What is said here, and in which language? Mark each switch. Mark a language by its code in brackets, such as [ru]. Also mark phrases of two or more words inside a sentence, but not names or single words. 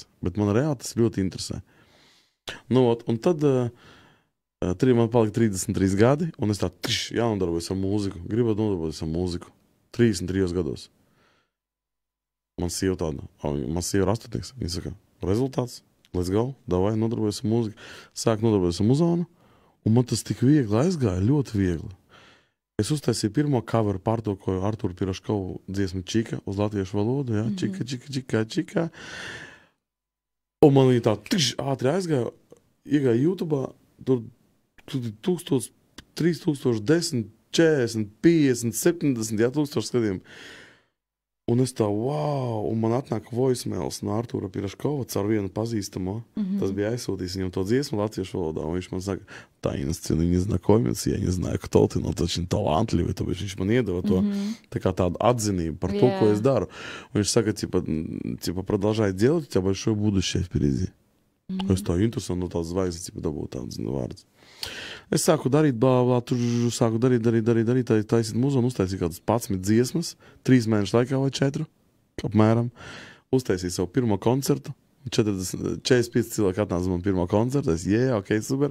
[lv] Bet man reāli tas ļoti interesē. Nu, un tad man palika 33 gadi, un es tā jānodarbojas ar mūziku. Gribētu nodarboties ar mūziku. 33 gados. Man sieva tāda, man sieva ir 8. Viņa saka, rezultāts, [en] let's go, [lv] davai, nodarbojas ar mūziku. Sāk nodarbojas ar muzonu, un man tas tik viegli aizgāja, ļoti viegli. Es uztaisīju pirmo coveru, pārtulkoju Arturu Piraškovu dziesmu Čika uz latviešu valodu, jā, Čika. Un man viņa tā ātri aizgāja, iegāja YouTube'ā, tur 1000, 3000, 10, 40, 50, 70, jā, 1000 skatiem. Un es tā, wow, un man atnāk voicemails no Artūra Piraškova caur vienu pazīstamo. Tas bija aizsūtījis viņam to dziesmu latviešu valodā, un viņš man saka, Tainas, [ru] не знакомец, я не знаю, кто ты, но ты очень талантливый, [lv] tāpēc viņš man iedeva to tā kā tādu atzinību par to, ko es daru. Un viņš saka, [ru] типа, продолжай делать, у тебя большое будущее впереди. [lv] Es tā interesanti, no tādas zvaigznes, dabūt tādas vārdas. Es sāku darīt, tur sāku darīt, taisīt muzonu, uztaisīju kādas 11 dziesmas, 3 mēnešu laikā vai 4, apmēram. Uztaisīju savu pirmo koncertu, 45 cilvēki atnāca man pirmo koncertu, es, ok, super.